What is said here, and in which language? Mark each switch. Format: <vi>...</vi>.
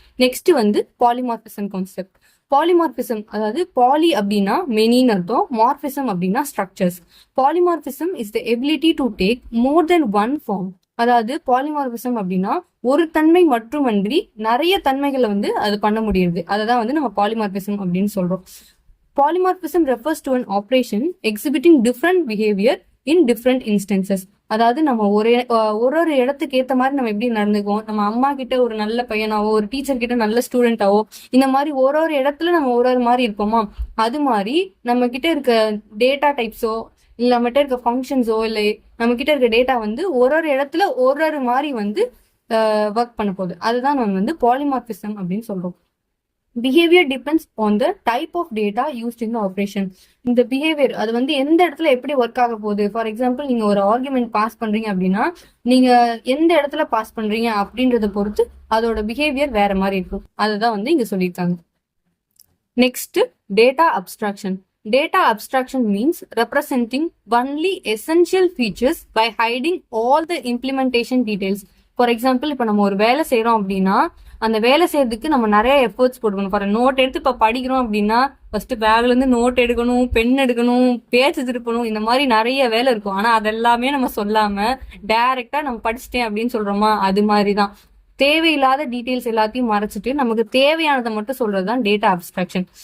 <ta>Next வந்து polymorphism concept. Polymorphism அதாவது poly அப்படின்னா மெனின்னு அர்த்தம், மார்பிசம் அப்படின்னா structures.</ta> <en>Polymorphism is the ability to take more than one form.</en> <ta>அதாவது பாலிமார்பிசம் அப்படின்னா ஒரு தன்மை மட்டுமன்றி நிறைய தன்மைகளை வந்து அது பண்ண முடியுது. அதை வந்து நம்ம பாலிமார்பிசம் அப்படின்னு சொல்றோம்.</ta> <en>Polymorphism refers to an operation exhibiting different behavior in different instances.</en> <ta>அதாவது நம்ம ஒரு இடத்துக்கு ஏற்ற மாதிரி நம்ம எப்படி நடந்துக்குவோம். நம்ம அம்மா கிட்ட ஒரு நல்ல பையனாவோ, ஒரு டீச்சர் கிட்ட நல்ல ஸ்டூடெண்டாவோ, இந்த மாதிரி ஒரு இடத்துல நம்ம ஒரு மாதிரி இருப்போமா, அது மாதிரி நம்ம கிட்ட இருக்க டேட்டா டைப்ஸோ இல்லை நம்ம கிட்ட இருக்க ஃபங்க்ஷன்ஸோ இல்லை நம்ம கிட்ட இருக்க டேட்டா வந்து ஒரு இடத்துல ஒரு மாதிரி வந்து ஒர்க் பண்ண போகுது. அதுதான் நம்ம வந்து பாலிமார்பிசம் அப்படின்னு சொல்றோம்.</ta> <en>Behaviour depends on the type of data used in the operation.</en> <ta>இந்த பிஹேவியர் அது வந்து எந்த இடத்துல எப்படி ஒர்க் ஆக போகுது. ஃபார் எக்ஸாம்பிள், நீங்க ஒரு ஆர்குமெண்ட் பாஸ் பண்றீங்க அப்படின்னா நீங்க எந்த இடத்துல பாஸ் பண்றீங்க அப்படின்றத பொறுத்து அதோட பிஹேவியர் வேற மாதிரி இருக்கும். அதுதான் வந்து இங்க சொல்லியிருக்காங்க. Next data abstraction.</ta> <en>Data abstraction means representing only essential features by hiding all the implementation details.</en> <ta>For example, இப்போ நம்ம ஒரு வேலை செய்யறோம் அப்படின்னா அந்த வேலை செய்யறதுக்கு நம்ம நிறைய எஃபர்ட்ஸ் போட்டுக்கணும். ஃபார் நோட் எடுத்து இப்போ படிக்கிறோம் அப்படின்னா ஃபர்ஸ்ட் பேக்ல இருந்து நோட் எடுக்கணும், பென் எடுக்கணும், பேச்சு திருப்பணும், இந்த மாதிரி நிறைய வேலை இருக்கும். ஆனா அதெல்லாமே நம்ம சொல்லாம டைரக்டா நம்ம படிச்சுட்டேன் அப்படின்னு சொல்றோமா, அது மாதிரிதான் தேவையில்லாத டீடைல்ஸ் எல்லாத்தையும் மறைச்சிட்டு நமக்கு தேவையானதை மட்டும் சொல்றதுதான் டேட்டா அப்ஸ்ட்ராக்ஷன்.</ta>